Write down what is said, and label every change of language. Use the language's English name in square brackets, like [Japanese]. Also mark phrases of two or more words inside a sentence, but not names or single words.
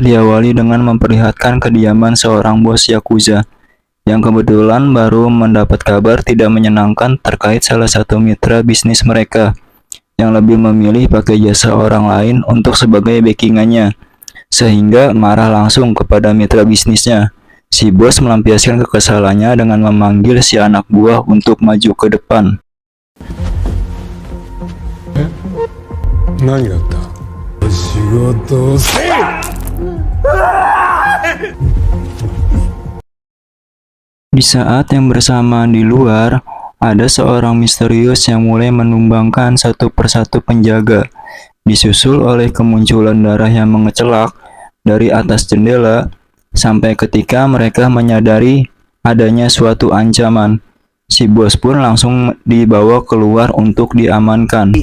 [Indonesian] diawali dengan memperlihatkan kediaman seorang bos Yakuza yang kebetulan baru mendapat kabar tidak menyenangkan terkait salah satu mitra bisnis mereka yang lebih memilih pakai jasa orang lain untuk sebagai backingannya, sehingga marah langsung kepada mitra bisnisnya. Si bos melampiaskan kekesalannya dengan memanggil si anak buah untuk maju ke depan. [Japanese] 何があった仕事をせい [Indonesian] Di saat yang bersamaan di luar, ada seorang misterius yang mulai menumbangkan satu persatu penjaga, disusul oleh kemunculan darah yang mengecelak dari atas jendela, sampai ketika mereka menyadari adanya suatu ancaman. Si bos pun langsung dibawa keluar untuk diamankan.